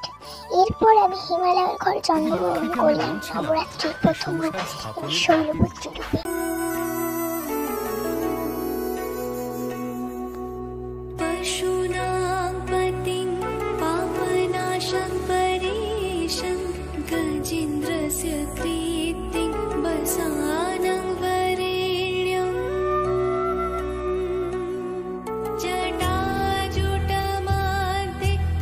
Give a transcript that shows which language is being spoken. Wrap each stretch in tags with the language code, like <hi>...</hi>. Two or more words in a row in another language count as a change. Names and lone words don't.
<bn>এরপর আমি হিমালয়ের ঘরে জন্মগ্রহণ করলাম নবরাত্রির প্রথম রূপ শৈলপুত্রী রূপে।</bn> <sa>पशूनां पतिं पापनाशं परेशं गजेन्द्रस्य कीर्तिं वसानं वरेण्यम् जटाजुटमार्गे</sa>